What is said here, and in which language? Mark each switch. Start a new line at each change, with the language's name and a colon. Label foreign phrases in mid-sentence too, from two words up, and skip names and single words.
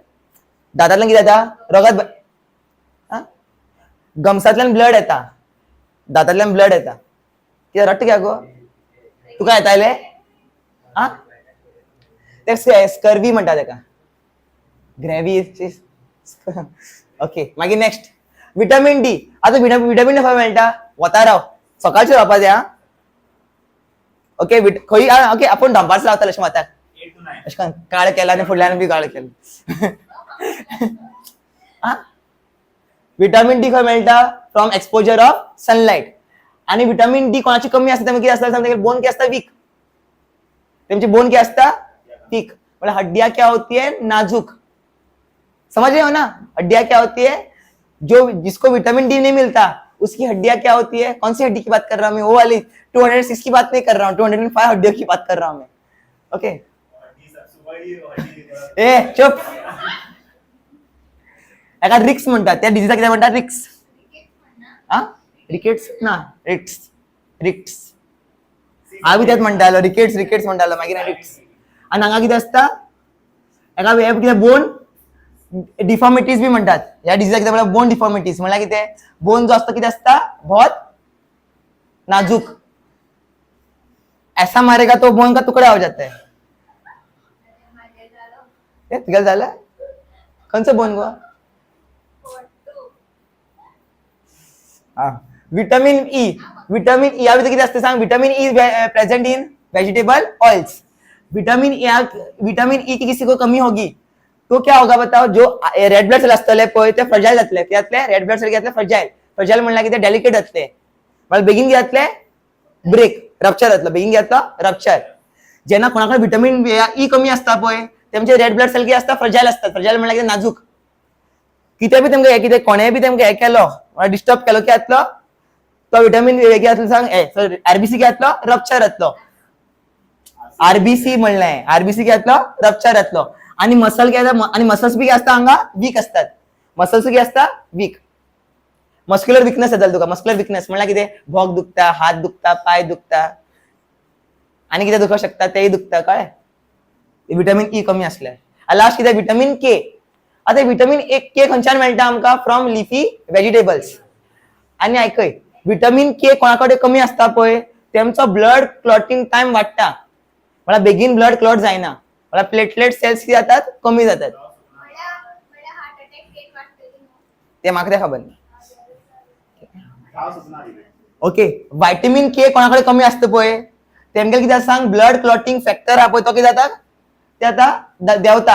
Konkani: दांतांतल्यान कितें जाता? रगत गम्सांतल्यान ब्लड येता, दांतांतल्यान ब्लड येता. कितें रट्ट कित्याक गो? तुका येताले? हा, ते स्कर्वी म्हणटा तेका, ग्रेव्ही. ओके, मागीर नेक्स्ट विटामिन D. आता विटामिन खंय मेळटा? वता राव, सकाळचें रावपा जाय. ओके, खंय? ओके, आपूण दंपारच रावताले अशें वताक, अशें करून काळ केला आनी फुडल्यान बी काळ केला. विटामिन D खंय मेळटा?
English: from exposure of sunlight.
Konkani: आणि विटामिन D कोणाची कमी असता तेन्ना कितें आसता सांग? बोन कितें आसता? वीक. तेंची बोन कितें आसता? वीक.
Hindi: मतलब हड्डियां क्या होती है? नाजुक. समझ रहे हो ना? हड्डियां क्या होती है? जो जिसको विटामिन D नहीं मिलता उसकी हड्डियां क्या होती है? कौन सी हड्डी की बात कर रहा हूं मैं? वो वाली 206 की बात नहीं कर रहा हूं, 205 हड्डियों की बात कर रहा हूं मैं. ओके, ए चुप.
Marathi: एका रिक्स म्हणतात, त्या डिजीजला किती म्हणतात? रिक्स. हा, रिकेट्स ना, रिक्स.
Konkani: हांव त्यात म्हणटालो रिकेट्स म्हणटालो, मागीर रिक्स. आणि हांगा कितें आसता? एका कितें
English: bone deformities
Konkani: बी म्हणतात. ह्या डिजीजला कितें म्हणल्यार
English: bone deformities.
Konkani: म्हळ्यार कितें? बोन जो असता कितें आसता?
Hindi: बहुत नाजुक. ऐसा मारेगा तो बोन का तुकडा हो जाता है.
Konkani: तुगेलें जालें? खंयचो बोन गो? विटामिन ई. विटामिन ई ह्या भितर कितें आसता सांग?
English: vitamin E present in vegetable oils.
Hindi: विटामिन ई की किसी को कमी होगी तो क्या होगा बताओ?
Konkani: जो
English: red blood cell
Konkani: असतले पळय ते फ्रजाइल जातले. कित्यातले?
English: red blood cell
Konkani: कित्यातले? फ्रजाइल म्हणल्यार कितें? डेलिकेट जातले. म्हळ्यार बेगीन कित्यातले? ब्रेक, रप्चर जातलो. बेगीन कित्यातलो? रप्चर. जेन्ना कोणाकडे विटामिन ई कमी असता पळय तेंचे
English: red blood cell
Konkani: कितें आसता? फ्रजाइल असतात. फ्रजाइल म्हणल्यार कितें? नाजूक. कितें बी तेमकां कितें कोणेय बी तेमकां हे केलो, डिस्टर्ब केलो की जातलो? तो विटामिन कितें जातलो सांग? RBC कितें जातलो? रप्चर जातलो. आरबीसी म्हणलंय. आरबीसी काय जातलो रप्चर जातलो. आणि मसल काय आणि मसल्स बी काय असता हांगा वीक असतात. मसल्स काय असता वीक.
English: muscular weakness
Konkani: येतलो तुका.
English: muscular weakness
Konkani: म्हणल्यार कितें भोग दुखता, हात दुखता, पाय दुखता आणि कितें दुखू शकता तेही दुखता कळ्ळें. विटामिन ई कमी असल्यार. लास्ट कितें विटामिन के. आता विटामिन के खंयच्यान मेळटा आमकां
English: from leafy vegetables.
Konkani: आणि आयकय विटामिन के कोणाकडे कमी असता पळय तेमचो
English: blood clotting time
Konkani: वाडटा. म्हळ्यार बेगीन
English: blood clot
Konkani: जायना. म्हळ्यार
English: platelet cells
Konkani: कितें जातात कमी जातात. ते म्हाका ते खबर ना. ओके व्हायटमिन के कोणाकडे कमी असतं पळय तेमगेले कितें सांग
English: blood clotting factor
Konkani: हा पळय तो कितें जाता ते आता देंवता.